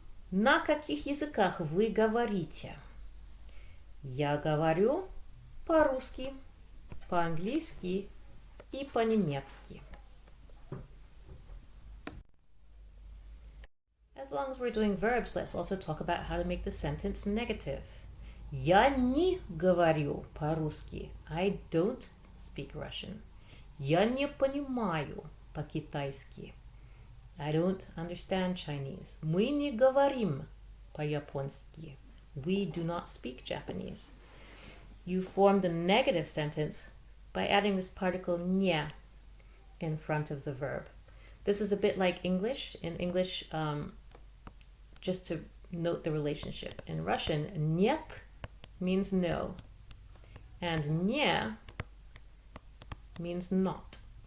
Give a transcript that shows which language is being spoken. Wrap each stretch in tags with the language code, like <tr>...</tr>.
<ru>На каких языках вы говорите? Я говорю по-русски, по-английски и по-немецки.</ru> <en>As long as we're doing verbs, let's also talk about how to make the sentence negative.</en> <ru>Я не говорю по-русски.</ru> <en>I don't speak Russian.</en> <ru>Я не понимаю по-китайски.</ru> <en>I don't understand Chinese.</en> <ru>Мы не говорим по-японски.</ru> <en>We do not speak Japanese. You form the negative sentence by adding this particle nya in front of the verb. This is a bit like English. In English, just to note the relationship. In Russian, нет means no, and nya means not.</en>